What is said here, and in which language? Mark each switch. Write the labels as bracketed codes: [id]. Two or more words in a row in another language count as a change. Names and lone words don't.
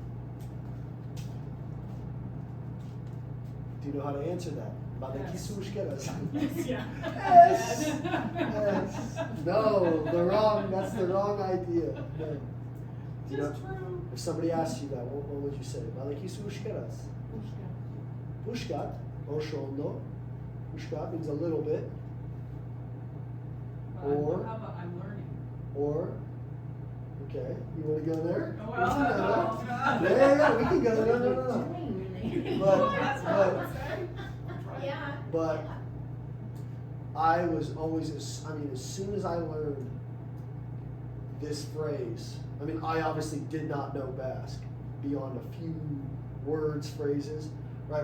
[en] Do you know how to answer that? [eu] Balakisu Euskeraz. [en] Yeah. Yes. Yes. No, that's the wrong idea. No. Do you know, Just true. if somebody asks you that, what would you say? [eu] Balakisu Euskeraz. Pushkat, Oshondo. [en] Pushkat means a little bit. Or- How about I'm learning? Or, okay, you want to go there? Oh, We can go there. well, Yeah, we can go there. No. But- That's what I would say. Yeah. But I was always, as soon as I learned this phrase, I obviously did not know Basque beyond a few words, phrases, right?